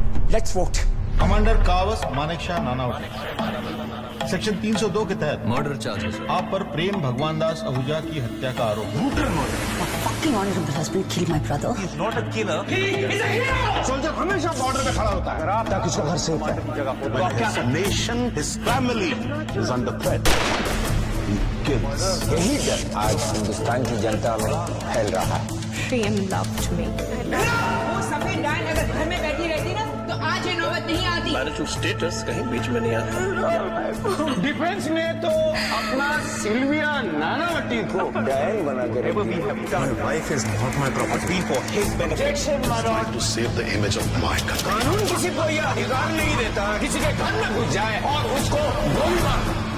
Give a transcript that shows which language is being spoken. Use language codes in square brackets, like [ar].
[en] Let's vote. [hi] Commander Kavas Manekshaw Nanavati, section 302 के तहत murder charges आप पर प्रेम भगवान दास आहूजा की हत्या का आरोप। Brutal murder. [en] My fucking honorable husband killed my brother. He's not a killer. He is a hero. [hi] Soldier हमेशा बॉर्डर पे खड़ा होता है। अगर आप किसी घर से [en] nation, his family is under threat. He kills. [hi] यही डर आज हिंदुस्तान की जनता में फैल रहा है। [en] Prem loved me. [hi] वो सफेद डायन अगर घर में बैठी रहती ना तो आज ये नौबत नहीं आती। मैरिटल स्टेटस कहीं बीच में नहीं आता। डिफेंस ने तो अपना सिल्विया नानावती को डायन बना कर [en] My wife is not my property for his benefit. To save the image of my country. [hi] कानून किसी को यह अधिकार नहीं देता किसी के घर में घुस जाए और उसको गोली मार।